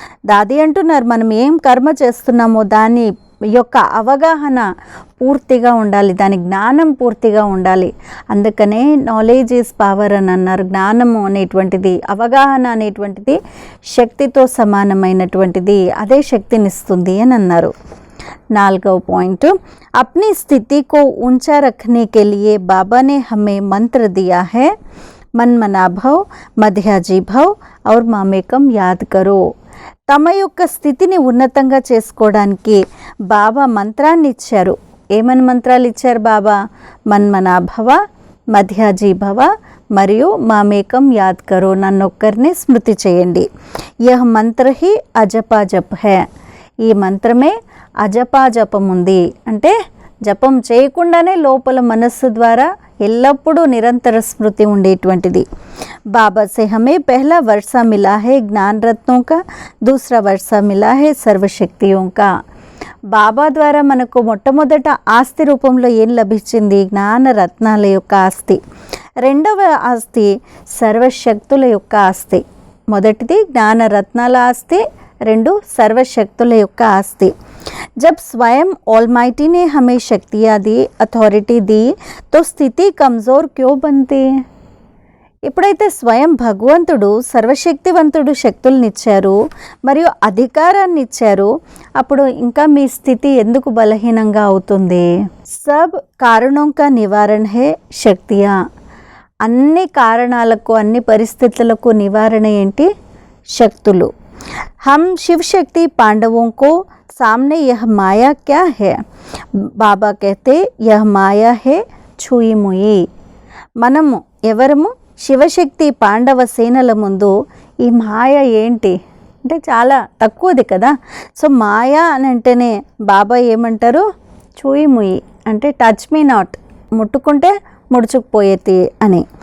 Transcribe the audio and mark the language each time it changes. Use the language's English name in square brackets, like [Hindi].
[Telugu] దాది అంటున్నారు మనం ఏం కర్మ చేస్తున్నామో దాని యొక్క అవగాహన పూర్తిగా ఉండాలి, దాని జ్ఞానం పూర్తిగా ఉండాలి. అందుకనే [English] knowledge is power [Telugu] అని అన్నారు. జ్ఞానము అనేటువంటిది, అవగాహన అనేటువంటిది శక్తితో సమానమైనటువంటిది, అదే శక్తినిస్తుంది అని అన్నారు. నాలుగవ పాయింట్, [Hindi] अपनी स्थिति को ऊंचा रखने के लिए बाबा ने हमें मंत्र दिया है, मन मना भव, मध्याजी भव और मामेकम याद करो. [Telugu] తమ యొక్క స్థితిని ఉన్నతంగా చేసుకోవడానికి బాబా మంత్రాన్ని ఇచ్చారు. ఏమని మంత్రాలు ఇచ్చారు బాబా, మన్మనా భవ, మధ్యాజీ భవ మరియు [Hindi] మామేకం యాద్ కరో, [Telugu] నన్నొక్కరిని స్మృతి చేయండి. [Hindi] యహ్ మంత్ర హి అజపా జప్ హై. [Telugu] ఈ మంత్రమే అజపా జపం ఉంది. అంటే జపం చేయకుండానే లోపల మనస్సు ద్వారా ఎల్లప్పుడూ నిరంతర స్మృతి ఉండేటువంటిది. [Hindi] बाबा से हमें पहला वर्षा मिला है ज्ञान रत्नों का, दूसरा वर्षा मिला है सर्वशक्तियों का. [Telugu] బాబా ద్వారా మనకు మొట్టమొదట ఆస్తి రూపంలో ఏం లభించింది? జ్ఞాన రత్నాల యొక్క ఆస్తి. రెండవ ఆస్తి సర్వశక్తుల యొక్క ఆస్తి. మొదటిది జ్ఞాన రత్నాల ఆస్తి, రెండు సర్వశక్తుల యొక్క ఆస్తి. [Hindi] जब स्वयं ऑलमाइटी ने हमें शक्तियाँ दी, अथॉरिटी दी, तो स्थिति कमज़ोर क्यों बनती है? [Telugu] ఎప్పుడైతే స్వయం భగవంతుడు సర్వశక్తివంతుడు శక్తులనిచ్చారు మరియు అధికారాన్ని ఇచ్చారు, అప్పుడు ఇంకా మీ స్థితి ఎందుకు బలహీనంగా అవుతుంది? [Hindi] సబ్ కారణం కా నివారణ హే శక్తియా. [Telugu] అన్ని కారణాలకు అన్ని పరిస్థితులకు నివారణ ఏంటి? శక్తులు. [Hindi] हम शिव शक्ति पांडवों को सामने यह माया क्या है? बाबा कहते यह माया है छुई मुई. [Telugu] మనము ఎవరము? శివశక్తి పాండవ సేనల ముందు ఈ మాయ ఏంటి అంటే చాలా తక్కువది కదా. సో మాయా అని అంటేనే బాబా ఏమంటారు? చూయి ముయి అంటే [English] touch me not, [Telugu] ముట్టుకుంటే ముడుచుకుపోయేది అని.